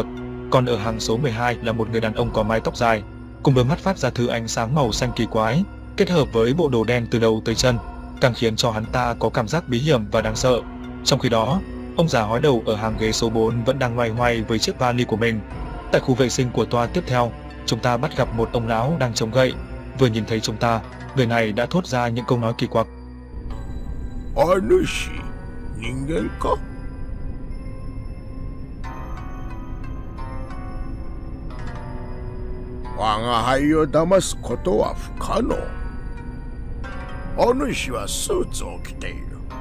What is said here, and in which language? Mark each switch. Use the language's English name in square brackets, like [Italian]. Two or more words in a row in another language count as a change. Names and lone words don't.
[Vietnamese] Còn ở hàng số 12 là một người đàn ông có mái tóc dài, cùng đôi mắt phát ra thứ ánh sáng màu xanh kỳ quái, kết hợp với bộ đồ đen từ đầu tới chân, càng khiến cho hắn ta có cảm giác bí hiểm và đáng sợ. Trong khi đó, ông già hói đầu ở hàng ghế số 4 vẫn đang loay hoay với chiếc vali của mình. Tại khu vệ sinh của toa tiếp theo, chúng ta bắt gặp một ông lão đang chống gậy. Vừa nhìn thấy chúng ta, người này đã thốt ra những câu nói kỳ quặc. [Japanese] お主、人間か？我が輩を騙すことは不可能。お主はスーツを着ている。